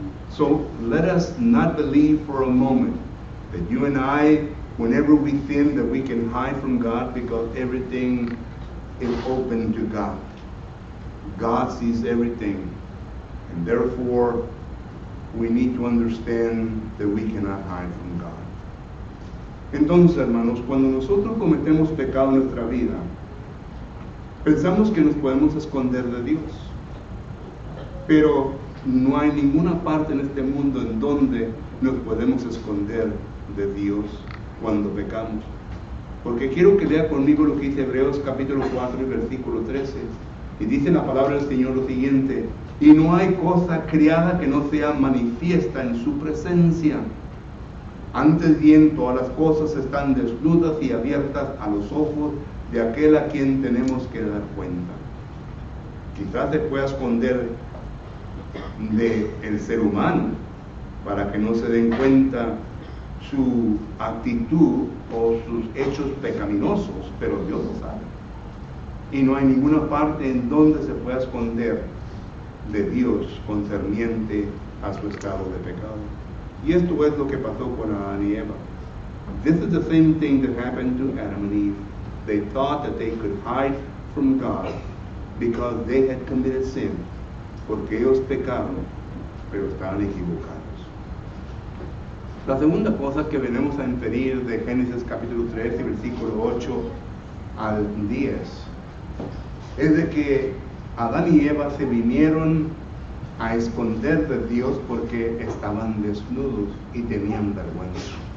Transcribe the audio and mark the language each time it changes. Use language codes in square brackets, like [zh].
[en] So let us not believe for a moment that you and I, whenever we sin, that we can hide from God, because everything is open to God. God sees everything, and therefore we need to understand that we cannot hide from God. [es] Entonces, hermanos, cuando nosotros cometemos pecado en nuestra vida, pensamos que nos podemos esconder de Dios, pero no hay ninguna parte en este mundo en donde nos podemos esconder de Dios cuando pecamos. Porque quiero que lea conmigo lo que dice Hebreos capítulo 4 y versículo 13. Y dice la palabra del Señor lo siguiente: y no hay cosa criada que no sea manifiesta en su presencia. Antes bien, todas las cosas están desnudas y abiertas a los ojos de aquel a quien tenemos que dar cuenta. Quizás se pueda esconder del ser humano para que no se den cuenta su actitud o sus hechos pecaminosos, pero Dios lo sabe. Y no hay ninguna parte en donde se pueda esconder de Dios concerniente a su estado de pecado. Y esto es lo que pasó con Adán y Eva. [en] This is the same thing that happened to Adam and Eve. They thought that they could hide from God because they had committed sin. [es] Porque ellos pecaron, pero estaban equivocados. La segunda cosa que venimos a inferir de Génesis capítulo 3 y versículo 8 al 10 es de que Adán y Eva se vinieron a esconder de Dios porque estaban desnudos y tenían vergüenza.